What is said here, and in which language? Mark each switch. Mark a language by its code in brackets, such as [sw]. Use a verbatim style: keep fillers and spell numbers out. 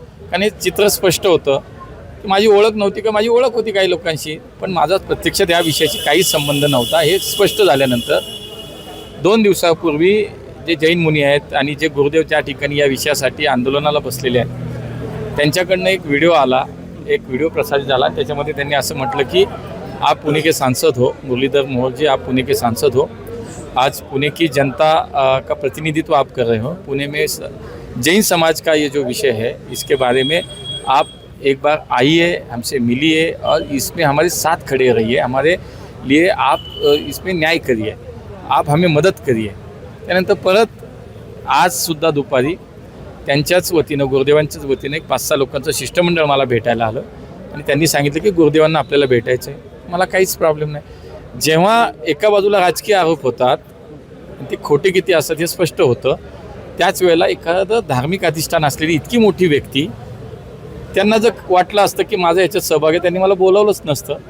[mr] कारण हे चित्र स्पष्ट होतं की माझी ओळख नव्हती का, माझी ओळख होती काही लोकांशी, पण माझा प्रत्यक्षात या विषयाशी काहीच संबंध नव्हता. हे स्पष्ट झाल्यानंतर दोन दिवसापूर्वी जे जैन मुनी आहेत आणि जे गुरुदेव त्या ठिकाणी या विषयासाठी आंदोलनाला बसलेले आहेत त्यांच्याकडनं एक व्हिडिओ आला, एक व्हिडिओ प्रसारित झाला. त्याच्यामध्ये त्यांनी असं म्हटलं की [hi] आप पुणे के सांसद हो, मुरलीधर मोहोळजी, आप पुणे के सांसद हो, आज पुणे की जनता आ, का प्रतिनिधित्व आप कर रहे हो, पुणे में जैन समाज का ये जो विषय है इसके बारे में आप एक बार आइए, हमसे मिलिए और इसमें हमारे साथ खड़े रहिए, हमारे लिए आप इसमें न्याय करिए, आप हमें मदत करिए. [mr] त्यानंतर परत आजसुद्धा दुपारी त्यांच्याच वतीनं, गुरुदेवांच्याच वतीनं एक पाच सहा लोकांचं शिष्टमंडळ मला भेटायला आलं आणि त्यांनी सांगितलं की गुरुदेवांना आपल्याला भेटायचं आहे. मला काहीच प्रॉब्लेम नाही. जेव्हा एका बाजूला राजकीय आरोप होतात ते खोटे किती असतात हे स्पष्ट होतं, त्याच वेळेला एखादं धार्मिक अधिष्ठान असलेली इतकी मोठी व्यक्ती, त्यांना जर वाटलं असतं की माझा याच्यात सहभाग आहे त्यांनी मला बोलावलंच नसतं.